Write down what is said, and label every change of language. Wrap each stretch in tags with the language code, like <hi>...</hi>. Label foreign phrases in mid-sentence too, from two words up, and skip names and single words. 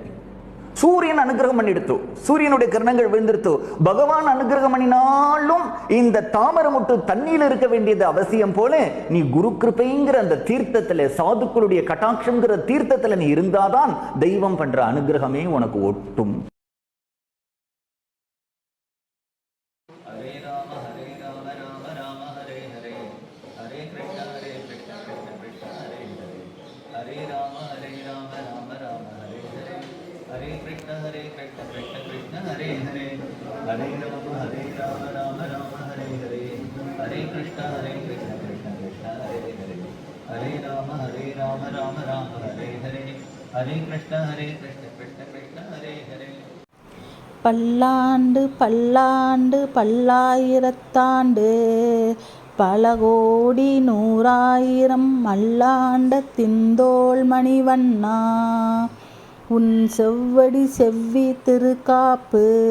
<ta>சூரியன் அனுகிரகம் பண்ணிடுத்தோ, சூரியனுடைய கிரணங்கள் விழுந்துருத்தோ. பகவான் அனுகிரகம் பண்ணினாலும் இந்த தாமரை முட்டு தண்ணியில் இருக்க வேண்டியது அவசியம் போல, நீ குரு கிருபைங்கிற அந்த தீர்த்தத்துல, சாதுக்களுடைய கட்டாட்சம்ங்கிற தீர்த்தத்துல நீ இருந்தாதான் தெய்வம் பண்ற அனுகிரகமே உனக்கு ஒட்டும். Hare Krishna Krishna Krishna Hare Hare Hare Rama Rama Rama Hare Hare Hare Krishna Krishna Krishna Hare Hare Hare Rama Rama Rama Hare Hare Hare Krishna Krishna Krishna Hare Hare. பல்லாண்டு பல்லாண்டு பல்லாயிரத்தாண்டு பல கோடி நூறாயிரம் மல்லாண்ட திந்தோள் மணிவண்ணா, உன் செவ்வடி செவ்வி திருக்காப்பு</ta>